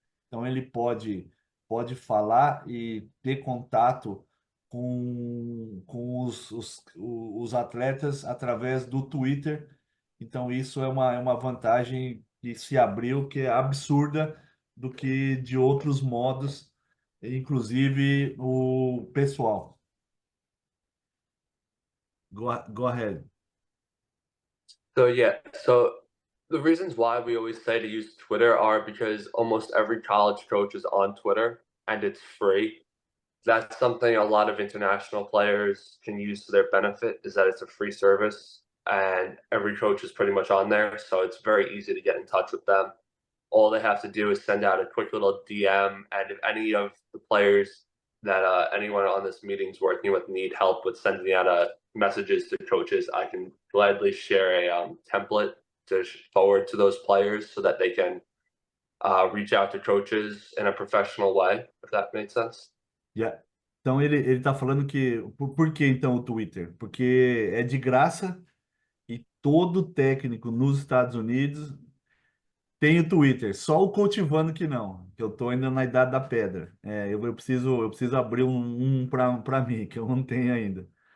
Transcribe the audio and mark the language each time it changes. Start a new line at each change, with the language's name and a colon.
Portuguese: Então, ele pode falar e ter contato com os atletas através do Twitter. Então, isso é uma vantagem que se abriu, que é absurda do que de outros modos, inclusive o pessoal.
English: Go ahead. So yeah, so the reasons why we always say to use Twitter are because almost every college coach is on Twitter and it's free. that's something a lot of international players can use to their benefit, is that it's a free service and every coach is pretty much on there, so it's very easy to get in touch with them. All they have to do is send out a quick little DM, and if any of the players that anyone on this meeting's working with need help with sending out messages to coaches, I can gladly share a template to forward to those players so that they can reach out to coaches in a professional way, if that makes sense. Yeah.
Portuguese: Então ele tá falando que por que então o Twitter? Porque é de graça e todo técnico nos Estados Unidos tem o Twitter, só o Cultivando que não, que eu tô ainda na idade da pedra. Eu preciso abrir um para mim, que eu não tenho ainda.